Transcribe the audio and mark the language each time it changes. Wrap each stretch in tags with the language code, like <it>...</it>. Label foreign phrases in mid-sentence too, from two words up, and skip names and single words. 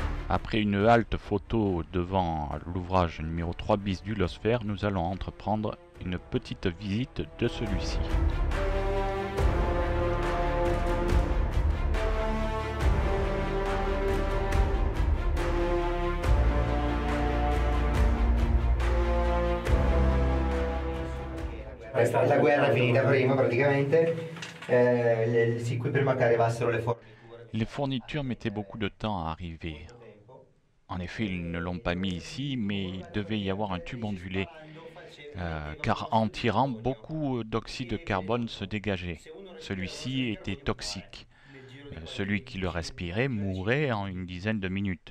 <fr>Après une halte photo devant l'ouvrage numéro 3 bis du Losphère, nous allons entreprendre une petite visite de celui-ci.</fr> <it>La guerra è finita prima praticamente, qui prima che arrivassero le forniture.</it> <fr>Les fournitures mettaient beaucoup de temps à arriver. En effet, ils ne l'ont pas mis ici, mais il devait y avoir un tube ondulé, car en tirant, beaucoup d'oxyde de carbone se dégageait. Celui-ci était toxique. Celui qui le respirait mourait en une dizaine de minutes.</fr>